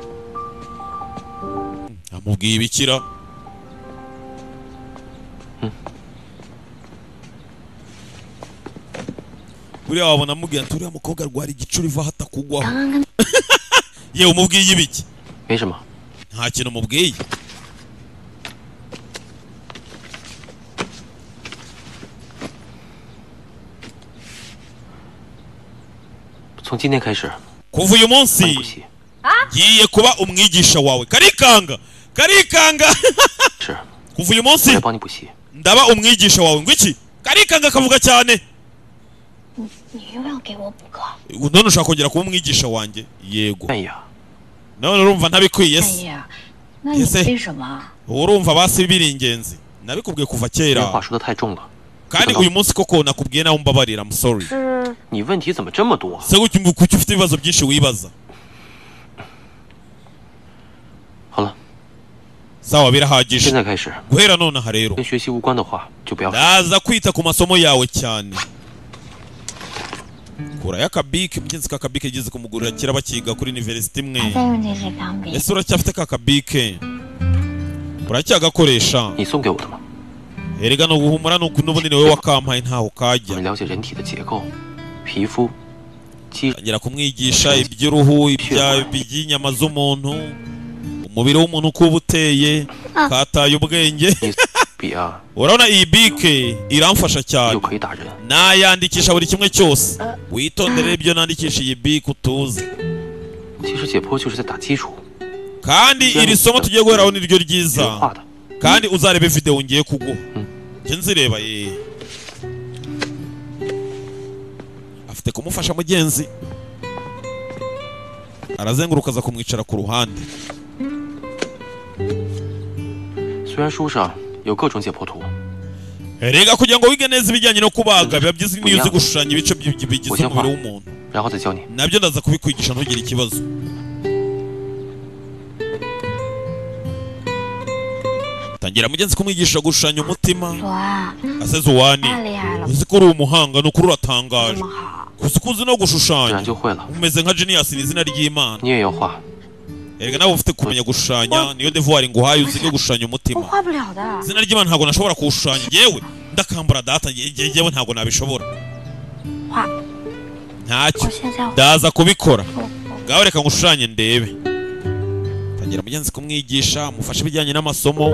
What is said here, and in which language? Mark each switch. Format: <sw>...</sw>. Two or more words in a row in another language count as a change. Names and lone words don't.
<rw>Amubwiye ibikira. Buriya wabona amubwiye ati uriya mukobwa arwara igicuri va hatakugwaho. Yewe umubwiye ibiki?</rw> <zh>没什么。</zh> <rw>Nta kintu umubwiye.</rw> <zh>从今天开始，</zh> <rw>kuva uyu munsi ngiye kuba umwigisha wawe. Karikanga kuva uyu munsi ndaba umwigisha wawe. Ngwiki Karikanga kavuga cyane. none ushaka kongera kuba umwigisha wanjye? Yego. None urumva ntabikwiye se? Urumva basi biri ingenzi. Nabikubwiye kuva kera. Kandi uyu munsi koko nakubwiye nawe umbabarira.</rw> <en>I'm sorry.</en> <zh>你问题怎么这么多？</zh> <rw>Se kuki ufite ibibazo byinshi wibaza?</rw> <zh>好了，</zh> <rw>sawa birahagije.</rw> <zh>现在开始，</zh> <rw>guhera none aha rero</rw> <zh>跟学习无关的话就不要说。</zh> <rw>ndaza kwita ku masomo yawe cyane. Kura yakabike mgenzi kakabike igeze kumugurira kira bakiga kuri university imwe. Ese uracyafite kakabike? Uracyagakoresha?</rw> <zh>你送给我的吗？</zh> <rw>Erega no guhumura no kunubundi niwe wakampaye ntaho kajya.</rw> <zh>了解人体的结构、皮肤、肌。</zh> <rw>ngira kumwigisha iby'uruhu, iby'inyama z'umuntu, umubiri w'umuntu uko ubuteye, kataye ubwenge. Urabona iyi bike iramfasha cyane. Nayandikisha buri kimwe cyose. Witondere ibyo nandikisha iyi bike utuze.</rw> <zh>其实解剖就是在打基础。</zh> <rw>kandi iri somo tugiye guheraho niryo ryiza. Kandi uzarebe video ngiye kuguha. Nje nzireba ye. Afite kumufasha mugenzi. Arazenguruka aza kumwicara ku ruhande.</rw> <zh>虽然书上有各种解剖图，</zh> <rw>Erega kugira ngo wige neza ibijyanye no kubaga biba byiza niyo uzi gushushanya ibice bigize umubiri w'umuntu.</rw> <zh>然后再教你。</zh> <rw>Nabyo ndaza kubikwigisha ntugire ikibazo. Tangira mugenzi kumwigisha gushushanya umutima. Ase Zuwane, uzi ko uri umuhanga no kuri uratangaje. Kuzi no gushushanya. Umeze nka genius ni izina ry'Imana.</rw> <zh>你也要画。</zh> <rw>Erega nawe ufite kumenya gushushanya niyo devoir nguhaye uzige gushushanya umutima. Izina ry'Imana ntago nashobora kushushanya yewe ndakambura data yewe ntago nabishobora. Ntacyo ndaza kubikora. Ngaho reka ngushushanye ndebe. Tangira mugenzi kumwigisha mufashe ibijyanye n'amasomo.</rw>